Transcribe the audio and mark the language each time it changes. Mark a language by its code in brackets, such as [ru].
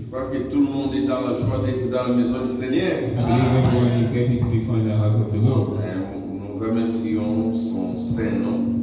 [fr] Je crois que tout le monde est dans la joie d'être dans la maison du Seigneur. [en] I believe everyone is happy to be found in the house of the Lord. [fr] Nous remercions son saint nom.